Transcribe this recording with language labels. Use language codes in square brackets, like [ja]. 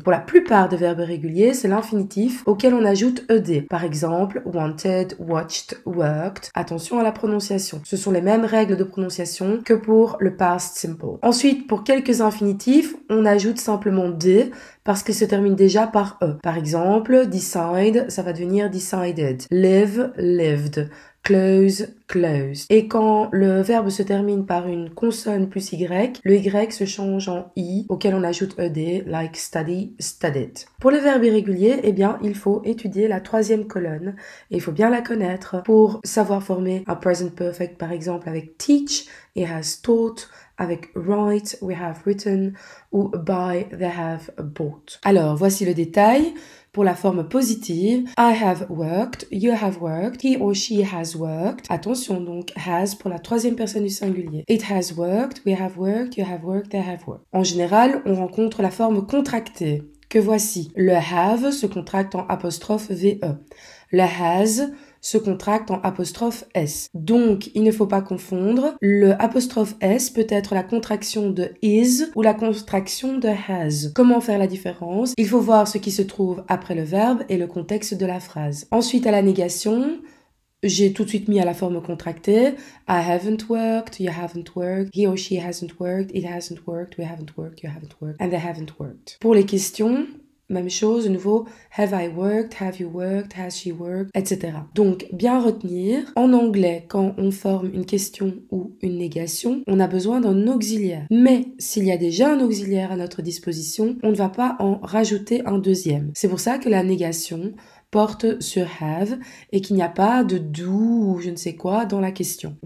[fr] Pour la plupart des verbes réguliers, c'est l'infinitif auquel on ajoute ed. Par exemple, wanted, watched, worked. Attention à la prononciation. Ce sont les mêmes règles de prononciation que pour le past simple. Ensuite, pour quelques infinitifs, on ajoute simplement d parce qu'il se termine déjà par e. Par exemple, decide, ça va devenir decided. [en] Live, lived. Close, close. [fr] Et quand le verbe se termine par une consonne plus y, le y se change en i, auquel on ajoute ed, [en] like study, studied. [fr] Pour les verbes irréguliers, eh bien, il faut étudier la troisième colonne et il faut bien la connaître pour savoir former un present perfect, par exemple avec teach, [en] it has taught, [fr] avec write, [en] we have written, [fr] ou buy, [en] they have bought. [fr] Alors, voici le détail. Pour la forme positive, [en] I have worked, you have worked, he or she has worked. [fr] Attention donc, has pour la troisième personne du singulier. [en] It has worked, we have worked, you have worked, they have worked. [fr] En général, on rencontre la forme contractée, que voici. Le have se contracte en apostrophe VE. Le has se contracte en apostrophe S. Donc, il ne faut pas confondre. Le apostrophe S peut être la contraction de is ou la contraction de has. Comment faire la différence? Il faut voir ce qui se trouve après le verbe et le contexte de la phrase. Ensuite, à la négation, j'ai tout de suite mis à la forme contractée. [en] I haven't worked, you haven't worked, he or she hasn't worked, it hasn't worked, we haven't worked, you haven't worked, and they haven't worked. [fr] Pour les questions, même chose, de nouveau, [en] have I worked, have you worked, has she worked, etc. [fr] Donc, bien retenir, en anglais, quand on forme une question ou une négation, on a besoin d'un auxiliaire. Mais, s'il y a déjà un auxiliaire à notre disposition, on ne va pas en rajouter un deuxième. C'est pour ça que la négation porte sur have et qu'il n'y a pas de do ou je ne sais quoi dans la question.